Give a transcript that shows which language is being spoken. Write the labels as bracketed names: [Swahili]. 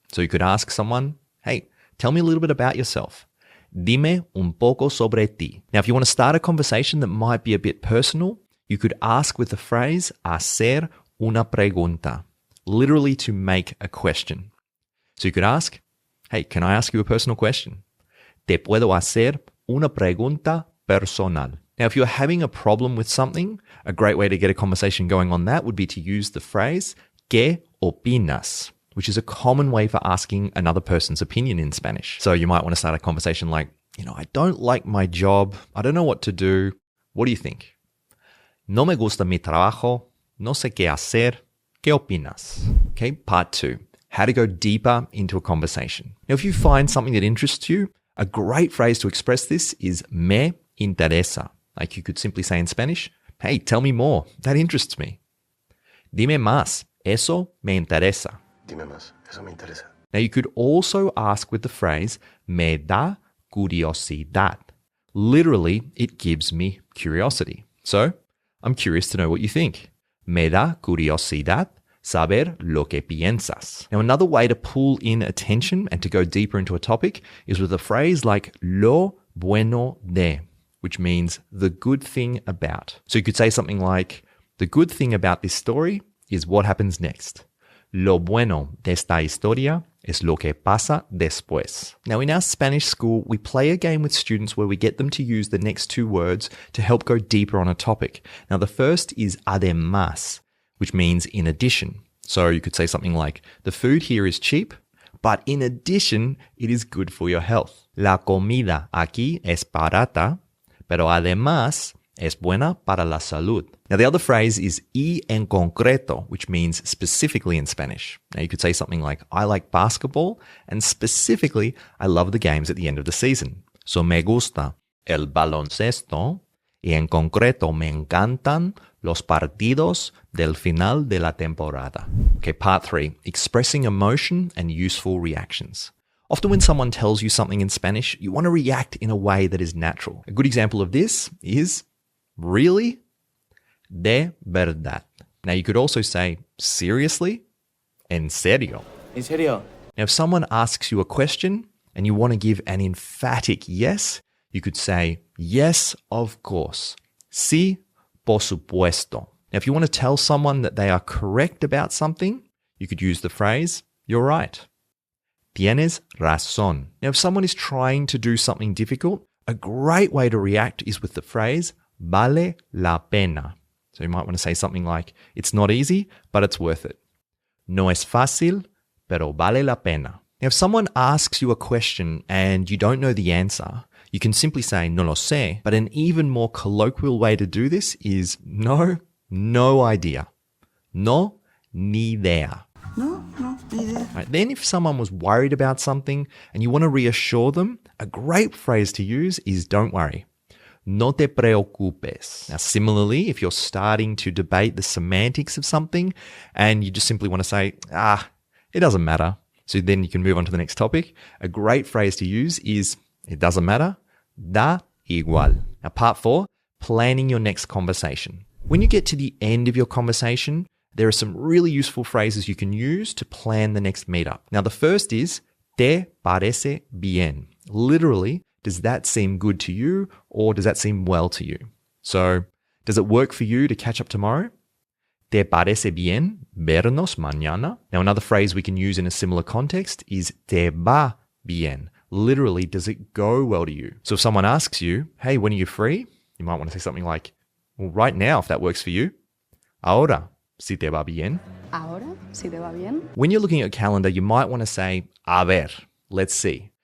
[English] So you could ask someone, hey, tell me a little bit about yourself. [Spanish] Dime un poco sobre ti. [English] Now, if you want to start a conversation that might be a bit personal, you could ask with the phrase [Spanish] hacer una pregunta, [English] literally to make a question. So you could ask, hey, can I ask you a personal question? [Spanish] Te puedo hacer una pregunta personal. [English] Now, if you're having a problem with something, a great way to get a conversation going on that would be to use the phrase [Spanish] ¿qué opinas?, [English] which is a common way for asking another person's opinion in Spanish. So you might want to start a conversation like, I don't like my job. I don't know what to do. What do you think? [Spanish] No me gusta mi trabajo. No sé qué hacer. ¿Qué opinas? [English] Okay, part two, how to go deeper into a conversation. Now, if you find something that interests you, a great phrase to express this is [Spanish] me interesa. [English] Like you could simply say in Spanish, hey, tell me more. That interests me. [Spanish] Dime más. Eso me interesa. Dime más, eso me interesa. [English] Now, you could also ask with the phrase, [Spanish] me da curiosidad. [English] Literally, it gives me curiosity. So, I'm curious to know what you think. [Spanish] Me da curiosidad saber lo que piensas. [English] Now, another way to pull in attention and to go deeper into a topic is with a phrase like [Spanish] lo bueno de, [English] which means the good thing about. So you could say something like, the good thing about this story is what happens next. [Spanish] Lo bueno de esta historia es lo que pasa después. [English] Now, in our Spanish school, we play a game with students where we get them to use the next two words to help go deeper on a topic. Now, the first is además, which means in addition. So you could say something like, the food here is cheap, but in addition, it is good for your health. [Spanish] La comida aquí es barata, pero además es buena para la salud. [English] Now, the other phrase is [Spanish] y en concreto, [English] which means specifically in Spanish. Now, you could say something like, I like basketball, and specifically, I love the games at the end of the season. [Spanish] So, me gusta el baloncesto, y en concreto, me encantan los partidos del final de la temporada. [English] Okay, part three, expressing emotion and useful reactions. Often when someone tells you something in Spanish, you want to react in a way that is natural. A good example of this is, really? [Spanish] De verdad. [English] Now, you could also say, seriously? [Spanish] En serio? ¿En serio? [English] Now, if someone asks you a question and you want to give an emphatic yes, you could say, yes, of course. [Spanish] Sí, por supuesto. [English] Now, if you want to tell someone that they are correct about something, you could use the phrase, you're right. [Spanish] Tienes razón. [English] Now, if someone is trying to do something difficult, a great way to react is with the phrase, [Spanish] vale la pena. [English] So you might want to say something like, it's not easy, but it's worth it. [Spanish] No es fácil, pero vale la pena. [English] Now, if someone asks you a question and you don't know the answer, you can simply say, [Spanish] no lo sé, [English] but an even more colloquial way to do this is no idea. [Spanish] No, ni idea. No, ni idea. [English] Right, then if someone was worried about something and you want to reassure them, a great phrase to use is don't worry. [Spanish] No te preocupes. [English] Now, similarly, if you're starting to debate the semantics of something and you just simply want to say, it doesn't matter. So then you can move on to the next topic. A great phrase to use is, it doesn't matter. [Spanish] Da igual. [English] Now, part four, planning your next conversation. When you get to the end of your conversation, there are some really useful phrases you can use to plan the next meetup. Now, the first is, [Spanish] te parece bien. [English] Literally, does that seem good to you or does that seem well to you? So, does it work for you to catch up tomorrow? [Spanish] ¿Te parece bien vernos mañana? [English] Now, another phrase we can use in a similar context is [Spanish] te va bien. [English] Literally, does it go well to you? So if someone asks you, hey, when are you free? You might want to say something like, well, right now, if that works for you. [Spanish] Ahora, si te va bien. Ahora, si te va bien. [English] When you're looking at a calendar, you might want to say, [Spanish] a ver, [English] let's see.